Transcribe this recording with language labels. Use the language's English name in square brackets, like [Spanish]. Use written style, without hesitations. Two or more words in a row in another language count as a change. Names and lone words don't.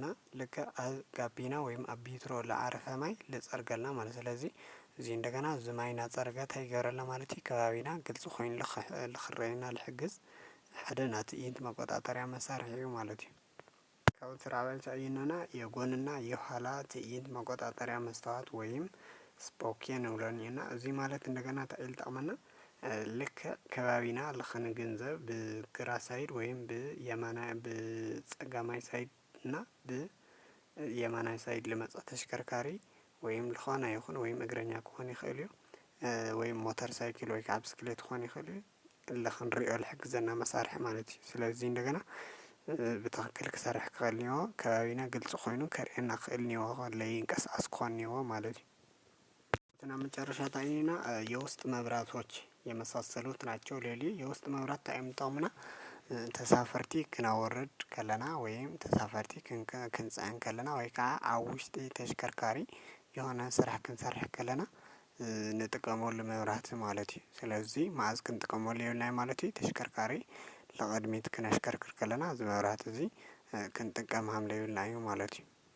[Tigrinya] ልክዕ ኣብ ጋቢና ወይም ኣብ ቢትሮ ዝዓረፈ ማይ ዝፀርገልና ማለት ስለዚ እዚ እንደገና እዚ ማይ እናፀረገ እንታይ ይገብረልና ማለት እዩ ከባቢና ግልጽ ኮይኑ ንኽረአየና ልሕግዝ ሓደ ናይ ትዕይንት መቆጣጠሪያ መሳርሒ እዩ ማለት እዩ። ካብኡ ተራእዩ ዘዕይነና [Amharic] የጎንና የኋላ ትዕይንት መቆጣጠሪያ መስተዋት [Tigrinya] ወይም ስፖኪዮ ንብሎ እኒአና እዚ ማለት እንደገና እንታይ እዩ ዝጠቅመና ልክዕ ከባቢና ንኽንግንዘብ ብግራ ሳይድ ወይም ብፀጋማይ ሳይድ እና ብየማናይ ሳይድ ልመፀ ተሽከርካሪ ወይም ዝኾነ ይኹን ወይም እግረኛ ክኾን ይኽእል እዩ ወይም ሞተር ሳይክል ወይ ከዓ ብስክሌት ክኾን ይኽእል እዩ ንኽንሪኦ ዝሕግዘና መሳርሒ ማለት እዩ። ስለዚ እንደገና ብትክክል ክሰርሕ ክኽእል እኒሀዎ ከባቢና ግልጽ ኮይኑ ከርእየና ክኽእል እኒሀዎ ለይንቀሳቀስ ክኾን እኒሀዎ ማለት እዩ። [Amharic] እና መጨረሻ ታይና የውስጥ መብራቶች የመሳሰሉት ናቸው። ሌሊ የውስጥ መብራት [Tigrinya] እንታይ እዮም ዝጠቅሙና ተሳፈርቲ ክነውርድ ከለና ወይም ተሳፈርቲ ክንፅዕን ከለና ወይ ከዓ ኣብ ውሽጢ ተሽከርካሪ የሆነ ስራሕ ክንሰርሕ ከለና ንጥቀመሉ መብራህቲ ማለት እዩ። ስለዚ መዓዝ ክንጥቀመሉ የብልናን ማለት እዩ ተሽከርካሪ ንቕድሚት ክነሽከርክር ከለና እዚ መብራህቲ እዚ ክንጥቀም ሃምለ የብልና እዩ ማለት እዩ።